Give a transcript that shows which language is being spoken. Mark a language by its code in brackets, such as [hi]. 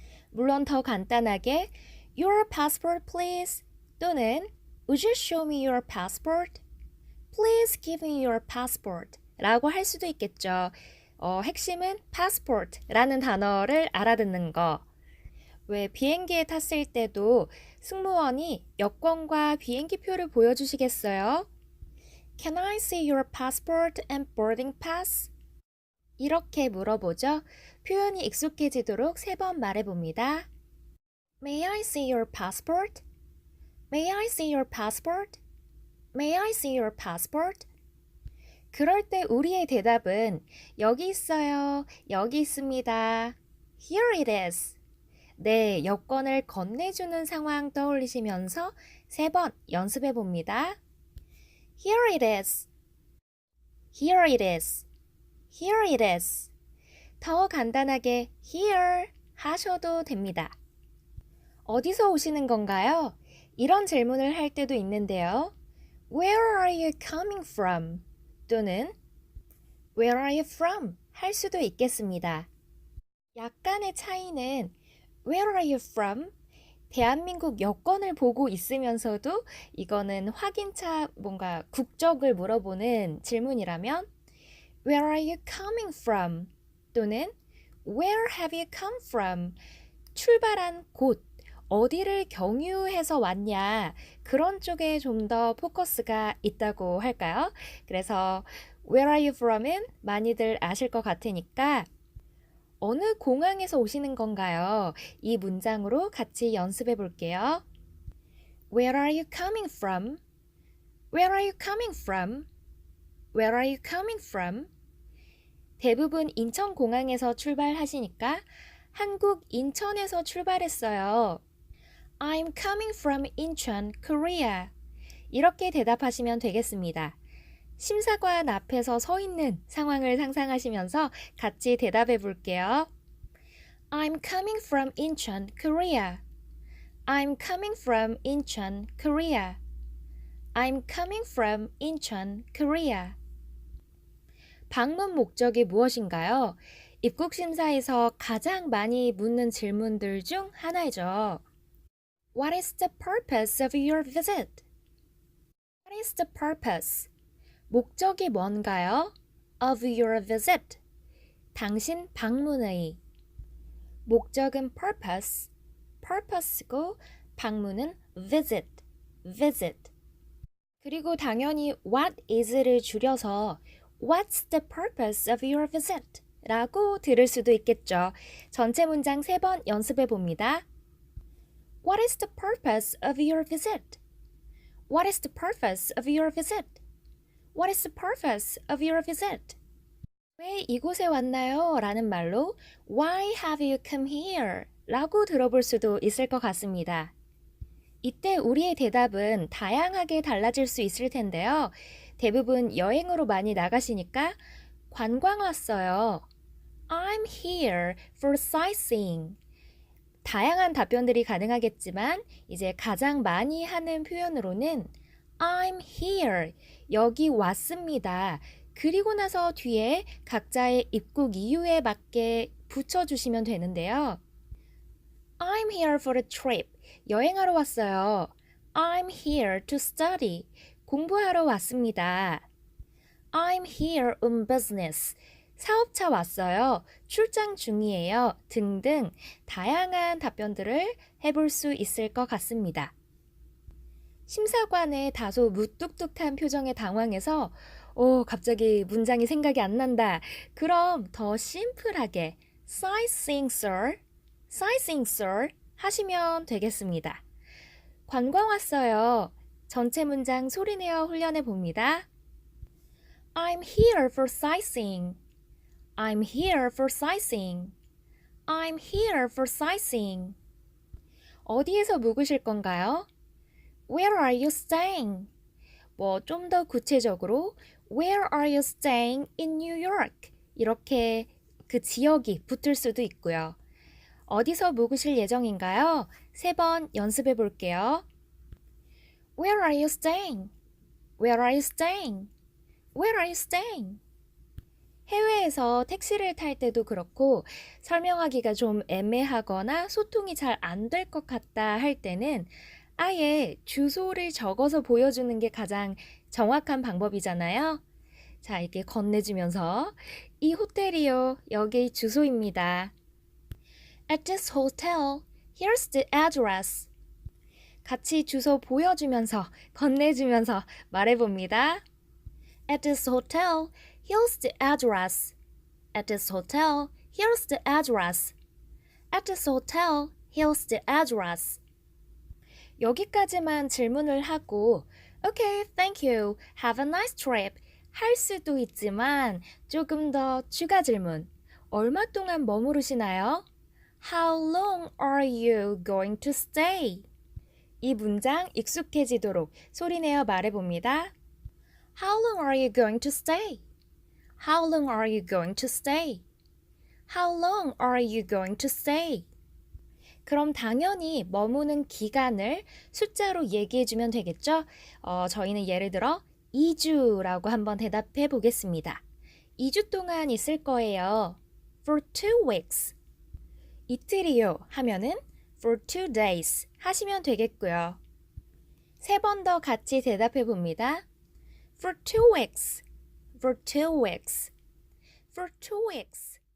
[ko] 물론 더 간단하게 [en] Your passport please [ko] 또는 [en] Would you show me your passport? Please give me your passport [ko] 라고 할 수도 있겠죠. 핵심은 passport라는 단어를 알아듣는 거. 왜 비행기에 탔을 때도 승무원이 여권과 비행기표를 보여주시겠어요? [en] Can I see your passport and boarding pass? [ko] 이렇게 물어보죠. 표현이 익숙해지도록 3번 말해봅니다. [en] May I see your passport? May I see your passport? May I see your passport? [ko] 그럴 때 우리의 대답은 여기 있어요. 여기 있습니다. [en] Here it is. [ko] 네, 여권을 건네주는 상황 떠올리시면서 3번 연습해 봅니다. [en] Here it is. Here it is. Here it is. [ko] 더 간단하게 [en] here [ko] 하셔도 됩니다. 어디서 오시는 건가요? 이런 질문을 할 때도 있는데요. [en] Where are you coming from? [ko] 또는 [en] Where are you from? [ko] 할 수도 있겠습니다. 약간의 차이는 [en] Where are you from? [ko] 대한민국 여권을 보고 있으면서도 이거는 확인차 뭔가 국적을 물어보는 질문이라면 [en] Where are you coming from? [ko] 또는 [en] Where have you come from? [ko] 출발한 곳, 어디를 경유해서 왔냐 그런 쪽에 좀 더 포커스가 있다고 할까요? 그래서 [en] Where are you from [ko] 은 많이들 아실 것 같으니까 어느 공항에서 오시는 건가요? 이 문장으로 같이 연습해 볼게요. [en] Where are you coming from? Where are you coming from? Where are you coming from? [ko] 대부분 인천공항에서 출발하시니까 한국 인천에서 출발했어요. [en] I'm coming from Incheon, Korea. [ko] 이렇게 대답하시면 되겠습니다. 심사관 앞에서 서 있는 상황을 상상하시면서 같이 대답해 볼게요. [en] I'm coming from Incheon, Korea. I'm coming from Incheon, Korea. I'm coming from Incheon, Korea. [ko] 방문 목적이 무엇인가요? 입국 심사에서 가장 많이 묻는 질문들 중 하나이죠. [en] What is the purpose of your visit? What is the purpose? [ko] 목적이 뭔가요? [en] Of your visit. [ko] 당신 방문의. 목적은 purpose, purpose고 방문은 visit, visit. 그리고 당연히 [en] what is를 [ko] 줄여서 [en] What's the purpose of your visit? [ko] 라고 들을 수도 있겠죠. 전체 문장 3번 연습해 봅니다. [en] What is the purpose of your visit? What is the purpose of your visit? What is the purpose of your visit? [ko] 왜 이곳에 왔나요? 라는 말로 [en] Why have you come here? [ko] 라고 들어볼 수도 있을 것 같습니다. 이때 우리의 대답은 다양하게 달라질 수 있을 텐데요. 대부분 여행으로 많이 나가시니까 관광 왔어요. [en] I'm here for sightseeing. [ko] 다양한 답변들이 가능하겠지만 이제 가장 많이 하는 표현으로는 [en] I'm here. [ko] 여기 왔습니다. 그리고 나서 뒤에 각자의 입국 이유에 맞게 붙여주시면 되는데요. [en] I'm here for a trip. [ko] 여행하러 왔어요. [en] I'm here to study. [ko] 공부하러 왔습니다. [en] I'm here on business. [ko] 사업차 왔어요. 출장 중이에요. 등등 다양한 답변들을 해볼 수 있을 것 같습니다. 심사관의 다소 무뚝뚝한 표정에 당황해서 갑자기 문장이 생각이 안 난다. 그럼 더 심플하게 [en] sightseeing sir, sightseeing sir [ko] 하시면 되겠습니다. 관광 왔어요. 전체 문장 소리내어 훈련해 봅니다. [en] I'm here for sightseeing. I'm here for sightseeing. I'm here for sightseeing. [ko] 어디에서 묵으실 건가요? [en] Where are you staying? [ko] 좀 더 구체적으로 [en] Where are you staying in New York? [ko] 이렇게 그 지역이 붙을 수도 있고요. 어디서 묵으실 예정인가요? 3번 연습해 볼게요. [en] Where are you staying? Where are you staying? Where are you staying? [ko] 해외에서 택시를 탈 때도 그렇고 설명하기가 좀 애매하거나 소통이 잘 안 될 것 같다 할 때는 아예 주소를 적어서 보여주는 게 가장 정확한 방법이잖아요. 자, 이렇게 건네주면서 이 호텔이요. 여기 주소입니다. [en] At this hotel, here's the address. [ko] 같이 주소 보여주면서 건네주면서 말해봅니다. [en] At this hotel, here's the address. At this hotel, here's the address. At this hotel, here's the address. [ko] 여기까지만 질문을 하고 [en] Okay, thank you. Have a nice trip. [ko] 할 수도 있지만 조금 더 추가 질문. 얼마 동안 머무르시나요? [en] How long are you going to stay? [ko] 이 문장 익숙해지도록 소리내어 말해봅니다. [en] How long are you going to stay? How long are you going to stay? How long are you going to stay? [ko] 그럼 당연히 머무는 기간을 숫자로 얘기해주면 되겠죠? 저희는 예를 들어 2주라고 한번 대답해 보겠습니다. 2주 동안 있을 거예요. [en] For 2 weeks. [ko] 이틀이요 하면은 [en] for 2 days [ko] 하시면 되겠고요. 세 번 더 같이 대답해 봅니다. [en] For 2 weeks. For 2 weeks. For 2 weeks.